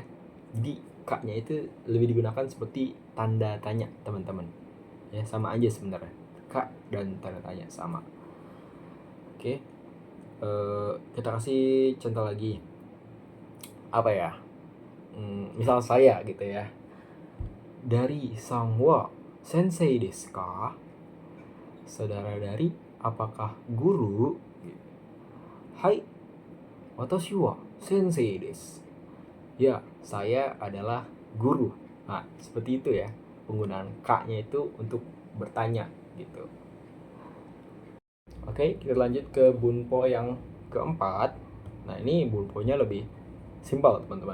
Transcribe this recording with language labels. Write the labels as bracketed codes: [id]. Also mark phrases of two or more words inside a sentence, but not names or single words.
[id] Jadi K-nya itu lebih digunakan seperti tanda tanya, teman-teman. Ya, sama aja sebenarnya. K dan tanda tanya sama. Oke. Kita kasih contoh lagi. Apa ya? Misal saya gitu ya. [ja] Dari さんわ先生ですか? [id] Saudara dari apakah guru? [ja] Hai, わたしは先生です. [id] Ya, saya adalah guru. Nah, seperti itu ya. Penggunaan K-nya itu untuk bertanya gitu. Oke, kita lanjut ke bunpo yang keempat. Nah, ini bunponya lebih simpel, teman-teman.